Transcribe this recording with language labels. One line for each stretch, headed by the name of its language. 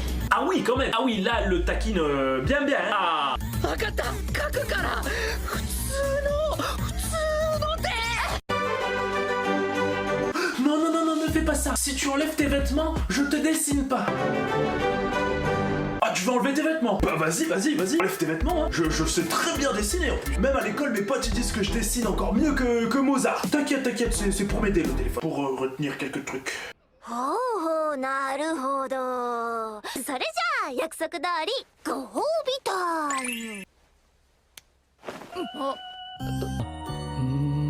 French: Ah oui, quand même. Ah oui, là, elle le taquine bien bien. Ah.
Japanese: 分かった書くから普通の手
French: Non, non, non, non, ne fais pas ça. Si tu enlèves tes vêtements, je te dessine pas. Ah, tu veux enlever tes vêtements? Bah vas-y, vas-y, vas-y. Enlève tes vêtements, hein. Je sais très bien dessiner en plus. Même à l'école, mes potes ils disent que je dessine encore mieux que Mozart. T'inquiète, t'inquiète, c'est pour m'aider le téléphone. Pour retenir quelques trucs.
Japanese: ほうほう、なるほど。それじゃあ約束通りご褒美タイム。